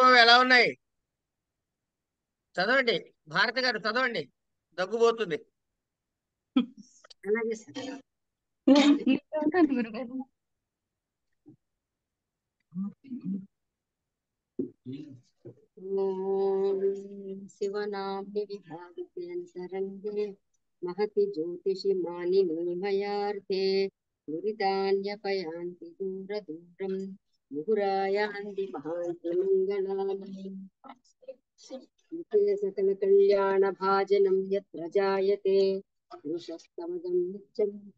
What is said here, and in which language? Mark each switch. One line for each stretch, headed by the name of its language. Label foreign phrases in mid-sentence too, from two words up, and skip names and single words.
Telugu: ఎలా ఉన్నాయి? చదవండి. భారతి గారు చదవండి, దగ్గుపోతుంది. అలాగే సార్. ఉంటాను గురుగారు.
Sanskrit: ఓం శివనామ్ని విభావితేంతరంగే महति ज्योतिषि मानिनी मयार्थे दुरितान्यपयान्ति दूरदूरं मुहुरायान्ति महान्ति मङ्गलानि सकलकल्याणभाजनं यत्र जायते पुरुषस्तमदं नित्यं